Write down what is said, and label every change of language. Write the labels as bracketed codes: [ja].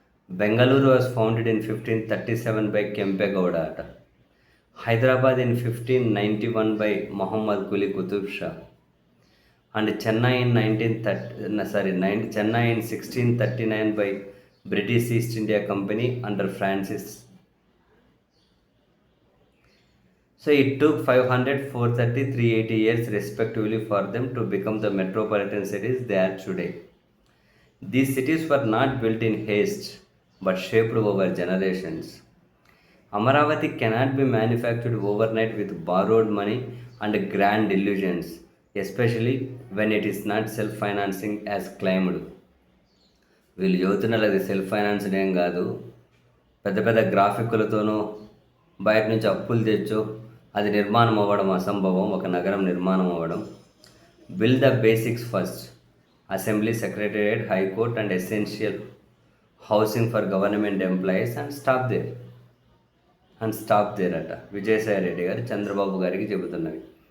[en] Bengaluru was founded in 1537 by Kempegowda అట. Hyderabad in 1591 by Mohammed Quli Qutub Shah. And Chennai in 1639 by British East India company under Francis. So it took 500, 430, 380 years respectively for them to become the metropolitan cities they are today. These cities were not built in haste but shaped over generations. Amaravati cannot be manufactured overnight with borrowed money and grand illusions, especially when it is not self-financing as claimed. [te] వీళ్ళు యువతున్నది అది self financed ఏం కాదు, పెద్ద గ్రాఫిక్లతోనూ బయట నుంచి అప్పులు తెచ్చో అది నిర్మాణం అవ్వడం అసంభవం. ఒక నగరం నిర్మాణం అవ్వడం. [en] build the basics first, assembly, secretariat, high court and essential housing for government employees and stop there [te] అట విజయసాయి రెడ్డి గారు చంద్రబాబు గారికి చెబుతున్నవి.